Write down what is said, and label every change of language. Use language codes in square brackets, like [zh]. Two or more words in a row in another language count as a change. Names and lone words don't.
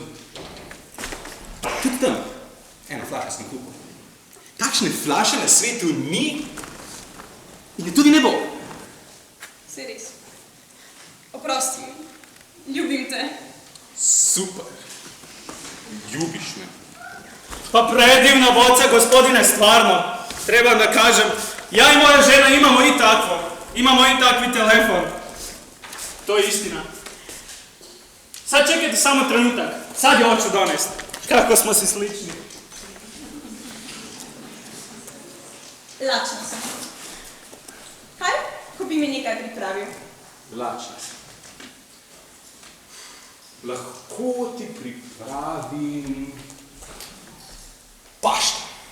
[sl] Tudi tam. Eno flašo sem kupil. Takšne flaše na svetu ni in je tudi ne bo. Se res. Oprosti mi. Ljubim te. Super. Ljubiš me. [hr] Pa predivna boca, gospodine, stvarno. Treba da kažem, ja i moja žena imamo i takvo. Imamo i takvi telefon. To je istina. Sad čekajte samo trenutak. Sad je hoću donest. Kako smo si slični. [sl] Lačna sem. Kaj, ko bi mi nekaj pripravil? Lačna sem. Lahko ti pripravim pašto.